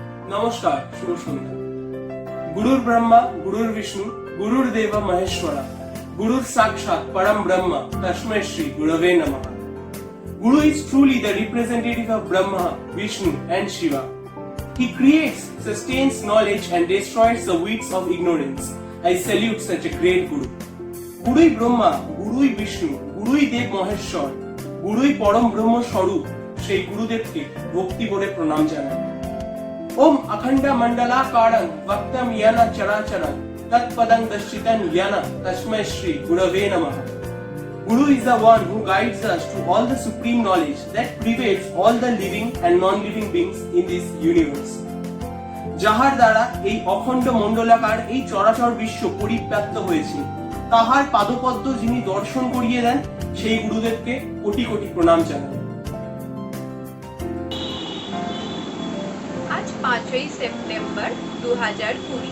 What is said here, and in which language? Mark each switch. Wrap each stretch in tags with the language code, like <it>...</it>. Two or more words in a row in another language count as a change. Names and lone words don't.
<bn>নমস্কার, শুভ সন্ধ্যা।</bn> <sa>গুরুর ব্রহ্মা, গুরুর বিষ্ণু, গুরুর দেব মহেশ্বরা, গুরুর সাক্ষাৎ পরম ব্রহ্ম, তস্मै শ্রী গুরবে নমঃ।</sa> <en>Guru is truly the representative of Brahma, Vishnu and Shiva. He creates, sustains knowledge and destroys the weeds of ignorance. I salute such a great Guru.</en> <sa>Gurui Brahma, Gurui Vishnu, Gurui Dev Maheshwar, Gurui Param Brahma Swarup,</sa> <bn>সেই গুরুদেবকে ভক্তি ভরে প্রণাম জানাই।</bn> <sa>ওম অখণ্ড মণ্ডলাকারং ভক্তম ইয়ানা চরাচরং তৎপদং দর্শিতং ইয়ানা তস্मै শ্রী গুরবে নমঃ।</sa> <en>Guru is the one who guides us to all the supreme knowledge that pervades all the living and non-living beings in this universe.</en> <bn>যাহার দ্বারা এই অখণ্ড মণ্ডলাকার এই চরাচর বিশ্ব পরিব্যাপ্ত হয়েছে, তাহার পাদপদ্ম যিনি দর্শন করিয়ে দেন, সেই গুরুদেবকে কোটি কোটি প্রণাম জানাই। আজ 5ই সেপ্টেম্বর 2020।</bn>